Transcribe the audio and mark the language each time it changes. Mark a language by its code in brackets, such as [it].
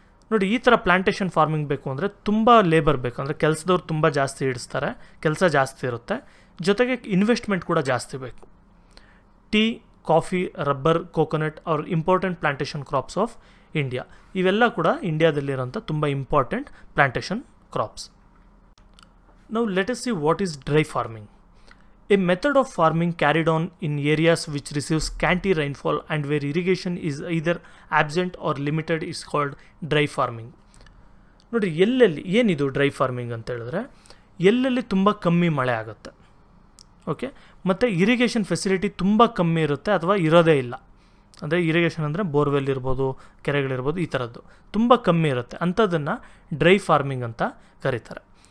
[kn] ನೋಡಿ, ಈ ಥರ ಪ್ಲಾಂಟೇಷನ್ ಫಾರ್ಮಿಂಗ್ ಬೇಕು ಅಂದರೆ ತುಂಬ ಲೇಬರ್ ಬೇಕು, ಅಂದರೆ ಕೆಲಸದವ್ರು ತುಂಬ ಜಾಸ್ತಿ ಹಿಡಿಸ್ತಾರೆ, ಕೆಲಸ ಜಾಸ್ತಿ ಇರುತ್ತೆ, ಜೊತೆಗೆ ಇನ್ವೆಸ್ಟ್ಮೆಂಟ್ ಕೂಡ ಜಾಸ್ತಿ ಬೇಕು. [en] Tea, coffee, rubber, coconut ಅವ್ರ important plantation crops of India. [kn] ಇವೆಲ್ಲ ಕೂಡ ಇಂಡಿಯಾದಲ್ಲಿರೋಂಥ ತುಂಬ important plantation crops. [en] Now let us see what is dry farming. A method of farming carried on in areas which receive scanty rainfall and where irrigation is either absent or limited is called dry farming. [kn] ನೋಡಿ, ಎಲ್ಲೆಲ್ಲಿ ಏನಿದು dry farming ಅಂತ ಹೇಳಿದ್ರೆ, ಎಲ್ಲೆಲ್ಲಿ ತುಂಬ ಕಮ್ಮಿ ಮಳೆ ಆಗುತ್ತೆ, ಓಕೆ, ಮತ್ತು ಇರಿಗೇಷನ್ ಫೆಸಿಲಿಟಿ ತುಂಬ ಕಮ್ಮಿ ಇರುತ್ತೆ ಅಥವಾ ಇರೋದೇ ಇಲ್ಲ. ಅಂದರೆ ಇರಿಗೇಷನ್ ಅಂದರೆ ಬೋರ್ವೆಲ್ ಇರ್ಬೋದು, ಕೆರೆಗಳಿರ್ಬೋದು, ಈ ಥರದ್ದು ತುಂಬ ಕಮ್ಮಿ ಇರುತ್ತೆ, ಅಂಥದ್ದನ್ನು ಡ್ರೈ ಫಾರ್ಮಿಂಗ್ ಅಂತ ಕರೀತಾರೆ.